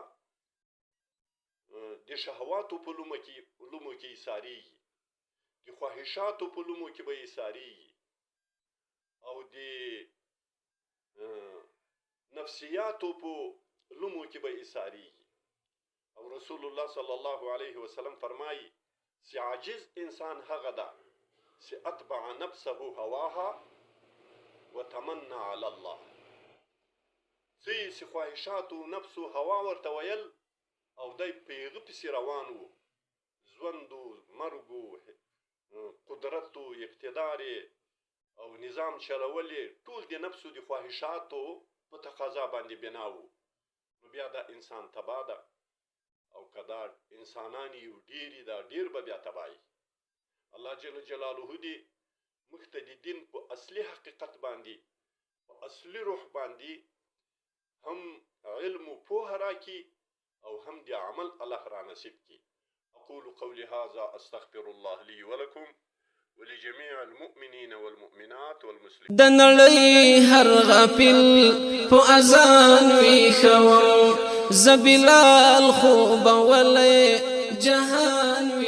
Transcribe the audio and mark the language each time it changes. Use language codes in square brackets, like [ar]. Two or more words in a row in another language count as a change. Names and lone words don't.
[ps] د شهواتو په لومو کې ایساریږي، د خواهشاتو په لومو کې به ایساریږي او د نفسیاتو په لومو کې به ایساریږي. او رسول الله [ar] صلی الله علیه وسلم [ps] فرمایي چې عاجز انسان هغه ده چې [ar] اتبع نفسه هواها وتمنى على الله، [ps] چې خواهشاتو نفسو هوا ورته ویل او دی په هغه پسې روان و، ژوند و مرګ و قدرت و اقتدار او نظام چلول ټول د نفسو د خواهشاتو په تقاضا باندې بنا و. نو بیا دا انسان تباه ده، او که دا انسانان یو ډېرې دا ډېر به بیا تباهي. الله [ar] جل جلاله [ps] دې موږ ته د دین په اصلي حقیقت باندې، په اصلي روح باندې هم علم و پوهه راکړي او هم د عمل الله را نصیب کړي. [ar] أقول قولي هذا أستغفر الله لي ولكم ولجميع المؤمنين والمؤمنات والمسلمين. [ps] د نړۍ هر غافل په اذان ویښوم، زه بلال خو به ولې جهان